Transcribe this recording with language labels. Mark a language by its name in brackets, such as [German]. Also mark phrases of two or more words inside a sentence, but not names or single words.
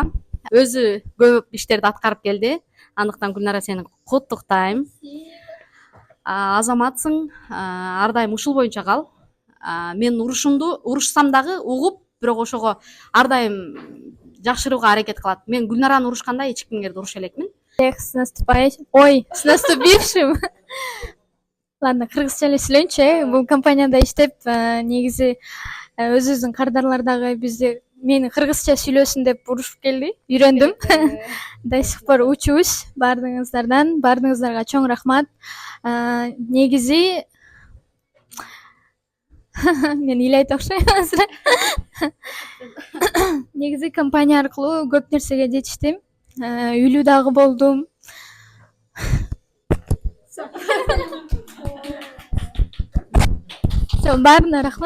[Kyrgyz] Өзү көп иштерди аткарып келди. Андыктан Гүлнара сени куттуктайм. Азаматсың, ар дайым ушул боюнча кал. Мен урушсам дагы угуп, бирок ошого ар дайым жакшырууга аракет кылат. Мен Гүлнараны урушканда эч кимдерди уруша элекмин. [Russian] С наступающим. Ой, с наступившим. Ладно, [Kyrgyz] кыргызча эле сүйлөйүнчү. Бул компанияда иштеп, негизи өзүбүздүн кардарлар дагы бизди мени кыргызча сүйлөсүн деп урушуп келди. Үйрөндүм. [Russian] До сих пор [Kyrgyz] учубуз баардыгыңыздардан. Баардыгыңыздарга чоң рахмат. Негизи мен ыйлайт окшойм азыр. Негизи компания аркылуу көп нерсеге жетиштим. Үйлүү дагы болдум. Баарына рахмат.